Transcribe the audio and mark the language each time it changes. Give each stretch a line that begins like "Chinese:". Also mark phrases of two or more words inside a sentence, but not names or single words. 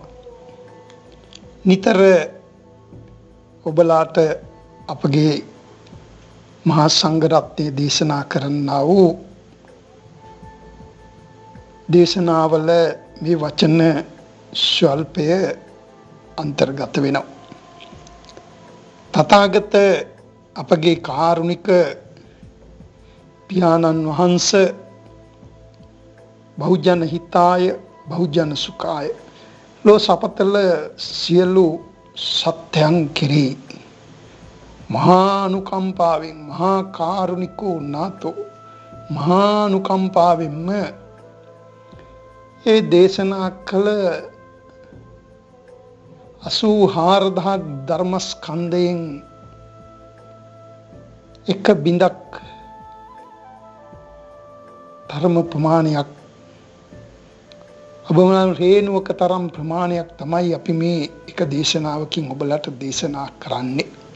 Sinhala: නිතර ඔබලාට අපගේ මහා සංඝරත්නය දේශනා කරන්නා වූ දේශනාවල මේ වචන ස්වල්පය අන්තර්ගත වෙනවා. තථාගත අපගේ කාරුණික පියාණන් වහන්සේ
Pali: බහුජන හිතාය බහුජන සුඛාය
Sinhala: ලෝ සපතල සියලු සත්‍යයන් කෙරෙහි මහා අනුකම්පාවෙන්
Pali: මහා කාරුණිකෝ නාතෝ
Sinhala: මහා අනුකම්පාවෙන්ම ඒ දේශනා කළ 84000 ධර්මස්කන්ධයෙන් එක බිඳක් ධර්ම ප්‍රමාණයක් ඔබමන රේණුවක තරම් ප්‍රමාණයක් තමයි අපි මේ එක දේශනාවකින් ඔබලට දේශනා කරන්නේ.